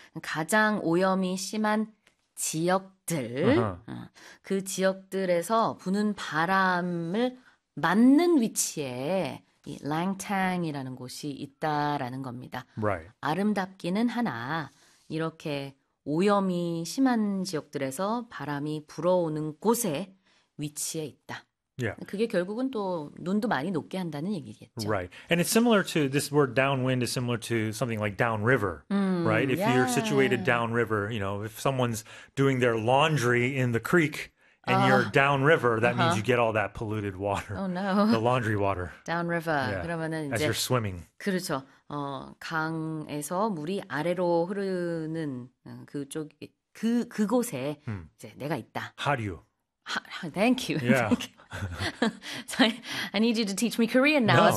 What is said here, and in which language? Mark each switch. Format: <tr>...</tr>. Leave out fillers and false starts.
<ko>가장 오염이 심한 지역들, 그 지역들에서 부는 바람을 맞는 위치에 이 랑탕이라는 곳이 있다라는 겁니다. 아름답기는 하나, 이렇게 오염이 심한 지역들에서 바람이 불어오는 곳에 위치해 있다. 그게 결국은 또 눈도 많이 녹게 한다는 얘기겠죠.</ko> <en>And it's similar to this word downwind is similar to something like downriver. Right? If you're situated downriver, if someone's doing their laundry in the creek and you're downriver, that means you get all that polluted water, the laundry water. Downriver. Yeah,</en> <ko>그러면은</ko> <en>as</en> <ko>이제</ko> <en>you're swimming.</en> <ko>그렇죠. 강에서 물이 아래로 흐르는 그쪽 그곳에 이제 내가 있다. Haryu.</ko> <en>Thank you. Yeah. Thank you. So I need you to teach me Korean now as</en>